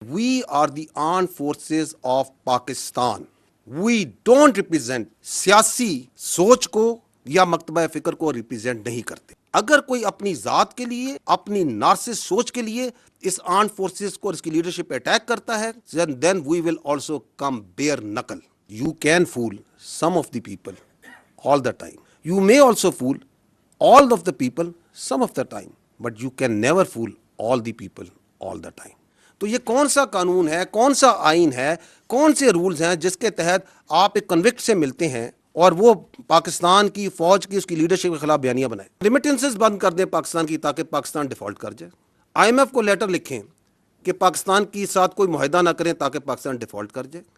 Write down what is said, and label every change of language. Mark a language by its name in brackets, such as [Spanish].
[English] We are the armed forces of Pakistan. We don't represent [Urdu] سیاسی سوچ کو یا مکتبہ فکر کو ریپرزینٹ نہیں کرتے. اگر کوئی اپنی ذات کے لیے اپنی نارسس سوچ کے لیے اس آرمڈ فورسز کو اور اس کی لیڈرشپ پہ اٹیک کرتا ہے [English] then we will also come bare knuckle. You can fool some of the people all the time. You may also fool all of the people some of the time, but you can never fool all the people all the time. [Urdu] تو یہ کون سا قانون ہے, کون سا آئین ہے, کون سے رولز ہیں جس کے تحت آپ ایک کنوکٹ سے ملتے ہیں اور وہ پاکستان کی فوج کی اس کی لیڈرشپ کے خلاف بیانیہ بنائیں. ریمیٹنسز بند کر دیں پاکستان کی تاکہ پاکستان ڈیفالٹ کر جائے. آئی ایم ایف کو لیٹر لکھیں کہ پاکستان کے ساتھ کوئی معاہدہ نہ کریں تاکہ پاکستان ڈیفالٹ کر جائے.